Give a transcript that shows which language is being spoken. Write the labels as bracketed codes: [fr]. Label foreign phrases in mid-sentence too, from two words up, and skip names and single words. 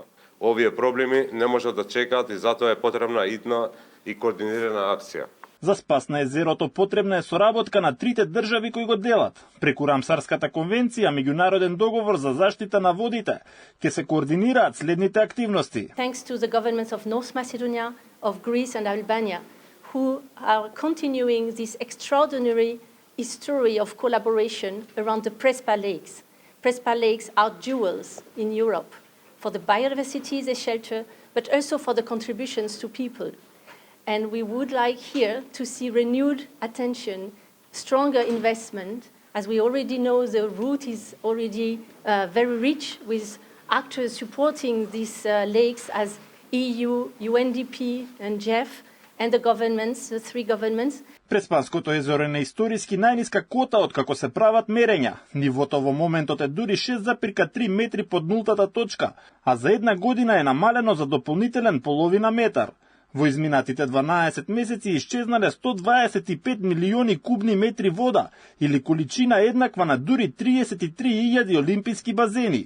[mk] Овие проблеми не можат да чекаат и затоа е потребна идна и координирана акција. За спас на езерото потребна е соработка на трите држави кои го делат. Преку Рамсарската конвенција, меѓународен договор за заштита на водите, ќе се координираат следните активности. [en] Thanks to the governments of North Macedonia, of Greece and Albania, who are continuing this extraordinary history of collaboration around the Prespa Lakes. Prespa Lakes are jewels in Europe for the biodiversity they shelter, but also for the contributions to people. And we would like here to see renewed attention, stronger investment, as we already know the route is already very rich with actors supporting these lakes as EU, UNDP and JEF and the governments, the three governments. [mk] Преспанското езеро е на историски најниска кота од како се прават мерења. Нивото во моментот е дури 6,3 метри под нултата точка, а за една година е намалено за дополнителен половина метар. Во изминатите 12 месеци исчезнале 125 милиони кубни метри вода, или количина еднаква на дури 33.000 олимписки базени.